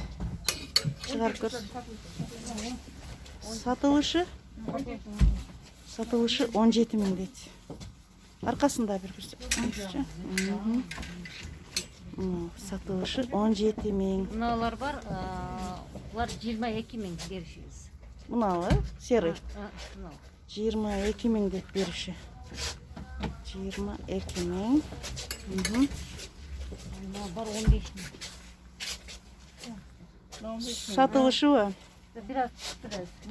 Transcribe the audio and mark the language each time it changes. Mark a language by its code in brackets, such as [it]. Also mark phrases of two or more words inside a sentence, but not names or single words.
[kk] Шығарып көрсет. Сатылышы? Сатылышы 17 мың дейді. Арқасында бір көрсетіңізші. Сатылышы 17 мың. Мыналар бар, [ky] булар 22 миң беришибиз. [kk] Мыналы, серый. Мынау. 22 мың деп беріші. 22 мың. Мынау бар 15 миң. Сатылышы ба? [ky] Biraz biraz.